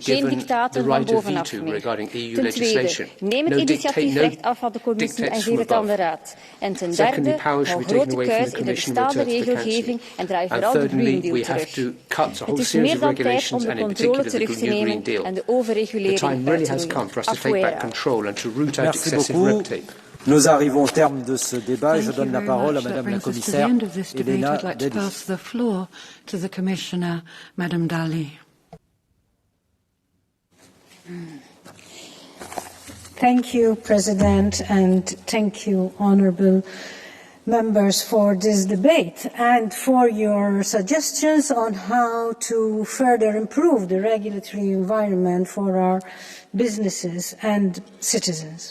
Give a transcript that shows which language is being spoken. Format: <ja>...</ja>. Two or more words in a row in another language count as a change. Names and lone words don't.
<nl>Geen dictaten van bovenaf meer. Ten tweede, neem het initiatiefrecht af van de commissie en geef het aan de raad. En ten derde, hou grote kuis in de bestaande regelgeving en draai vooral de Green Deal terug. Het is meer dan tijd om de controle terug te nemen en de overregulering uit te roeien.</nl> <fr>Merci beaucoup. Nous arrivons au terme de ce débat. Je donne la parole à Madame la Commissaire Elena Dalli.</fr> <en>Thank you, President, and thank you, honourable members, for this debate and for your suggestions on how to further improve the regulatory environment for our businesses and citizens.</en>